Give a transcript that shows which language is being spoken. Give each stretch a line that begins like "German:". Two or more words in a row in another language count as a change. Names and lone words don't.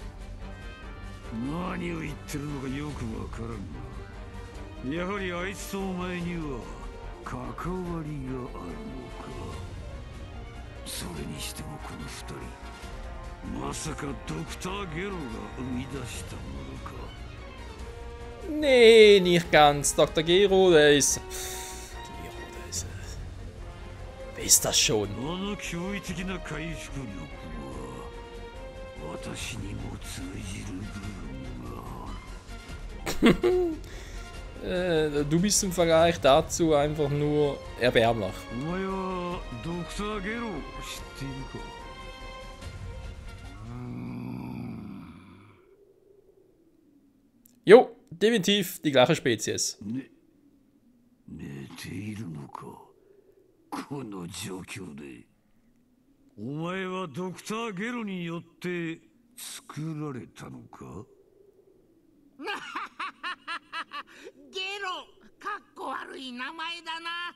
Japanese: 何を言ってるのかよくわからんが、やはりあいつとお前には関わりがあるのか。それにしてもこの二人、まさかドクター・ゲロが生み出したものか。
German: Nee, nicht ganz. Dr. Gero, der ist... Wer ist das schon?
Japanese: あの驚異的な回復力は私にも通じる部分がある。
German: Du bist im Vergleich dazu einfach nur erbärmlich.
Japanese: お前はドクター・ゲロを知っているか。
German: Jo, definitiv die gleiche Spezies.
Japanese: 寝ているのか。この状況で。お前はドクター・ゲロによって作られたのか。ゲロ、かっこ悪い名前だな。